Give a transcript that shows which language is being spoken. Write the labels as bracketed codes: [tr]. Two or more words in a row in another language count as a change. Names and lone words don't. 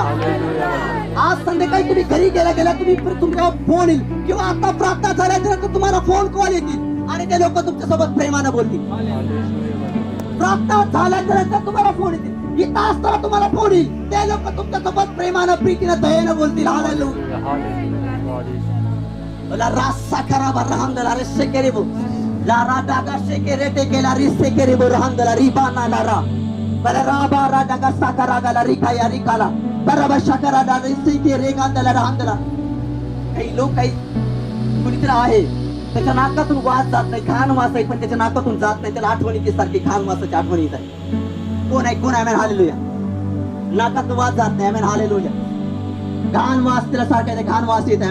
[mr] आज संध्याकाळी तुम्ही घरी गेल्या तुम्ही तुमच्या फोन येईल किंवा आता प्रार्थना झाल्याच्या नंतर तुम्हाला [en] phone call [mr] येतील आणि ते लोक तुमच्यासोबत प्रेमानं बोलतील. प्रार्थना झाल्याच्या नंतर तुम्हाला फोन येतील. इथं असताना तुम्हाला फोन येईल. ते लोक तुमच्यासोबत प्रेमानं प्रीतीनं दयेनं बोलतील. हालेलुया. La rasa caraba rahanda la resekerebo la radaga sekerete ke la risekerebo rahanda la ribana la ra bala raba radaga sakaraga la rikaya rikala baraba shakara da risekere ganda la rahanda la. काही लोक काही कुणीतरी आहे त्याच्या नाकातून वास जात नाही. घाण वास आहे पण त्याच्या नाकातून जात नाही. त्याला आठवणी सारखी घाण वासाची आठवण येत आहे. कोण आहे? आमेन हालेलुया. नाकातून वास जात नाही. आमेन हालेलुया. घाण वास त्याला सारखा घाण वास येत आहे.